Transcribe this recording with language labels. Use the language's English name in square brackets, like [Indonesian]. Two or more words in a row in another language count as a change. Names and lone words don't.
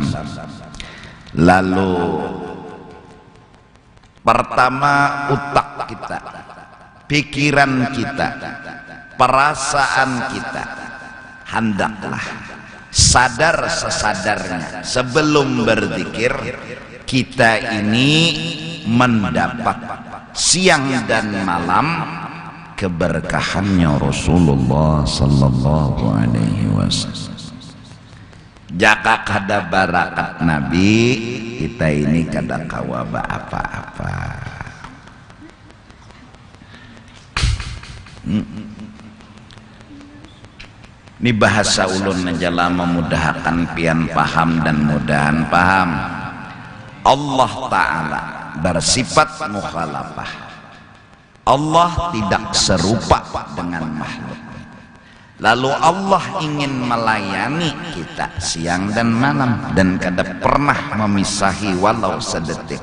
[Indonesian] Lalu pertama, otak kita, pikiran kita, perasaan kita hendaklah sadar sesadarnya sebelum berzikir kita ini mendapat siang dan malam keberkahannya Rasulullah [Arabic] sallallahu alaihi wasallam. [Banjar] Jaka kada barakat Nabi, kita ini kada kawaba apa-apa. Ini bahasa ulun menjala memudahkan pian paham dan mudahan paham. [Indonesian] Allah Ta'ala bersifat mukhalafah. Allah tidak serupa dengan makhluk. Lalu Allah ingin melayani kita siang dan malam dan kada pernah memisahi walau sedetik.